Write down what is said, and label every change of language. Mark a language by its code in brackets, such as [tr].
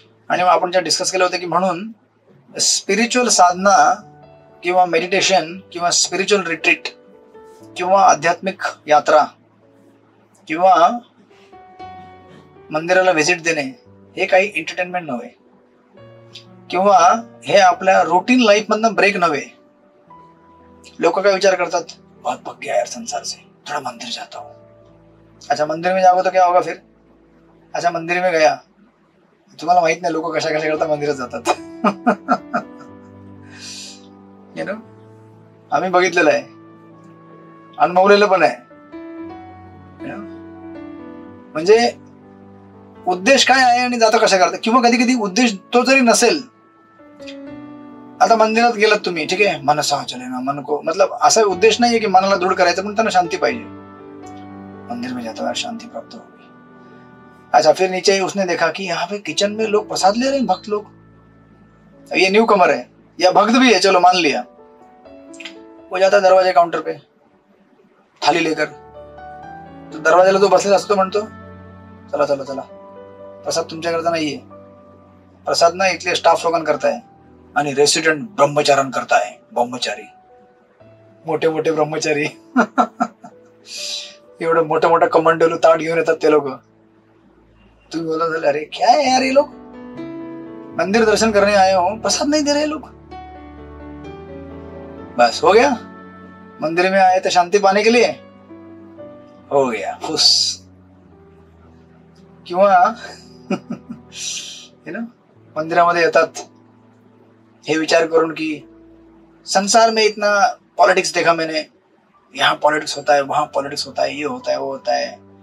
[mr] आणि आपण जे डिस्कस केलं होतं की म्हणून स्पिरिच्युअल साधना किंवा मेडिटेशन किंवा स्पिरिच्युअल रिट्रीट किंवा आध्यात्मिक यात्रा किंवा मंदिराला व्हिजिट देणे हे काही एंटरटेनमेंट नव्हे, किंवा हे आपल्या रूटीन लाईफ मधनं ब्रेक नव्हे. लोक काय विचार करतात, [hi] बहुत पक गया यार संसार से, थोड़ा मंदिर जाता हूँ. अच्छा, मंदिर में जाओगे तो क्या होगा फिर? [mr] अच्छा, [hi] मंदिर में गया, [mr] तुम्हाला माहित नाही लोक कशा कशा करता मंदिरात जातात. यु नो, आम्ही बघितलेलं आहे, अनुभवलेलं पण आहे. म्हणजे उद्देश काय आहे आणि जाता कशा करता, किंवा कधी कधी उद्देश तो जरी नसेल. आता मंदिरात गेलात तुम्ही, ठीक आहे, मनसा चलेना, मन को मतलब असा उद्देश नाहीये की मनाला दृढ करायचं, पण त्यांना शांती पाहिजे. [hi] मंदिर में जाता है शांति प्राप्त होगी. अच्छा, फिर नीचे उसने देखा कि यहाँ पे किचन में लोग प्रसाद ले रहे हैं, भक्त लोग, ये न्यू कमर है या भक्त भी है, चलो मान लिया. वो जाता है दरवाजे काउंटर पे थाली लेकर, [mr] तो दरवाजाला जो बसलेला असतो म्हणतो, चला चला चला, प्रसाद तुमच्याकरता नाहीये, प्रसाद ना इथले स्टाफ लोकांकरता आहे आणि रेसिडेंट ब्रह्मचाऱ्यांकरता आहे. ब्रह्मचारी, मोठे मोठे ब्रह्मचारी एवढं मोठं मोठं कमंडलू ताट घेऊन येतात ते लोक. तुम्ही बोला, [hi] अरे क्या है यार, ये लोग मंदिर दर्शन करने आए हो, प्रसाद नहीं दे रहे लोग. बस हो गया, मंदिर में आए थे शांति पाने के लिए, हो गया खुश. [mr] किंवा मंदिरामध्ये येतात हे विचार करून की [hi] संसार में इतना पॉलिटिक्स देखा मैंने, यहाँ पॉलिटिक्स होता है, वहां पॉलिटिक्स होता है, ये होता है, वो होता है.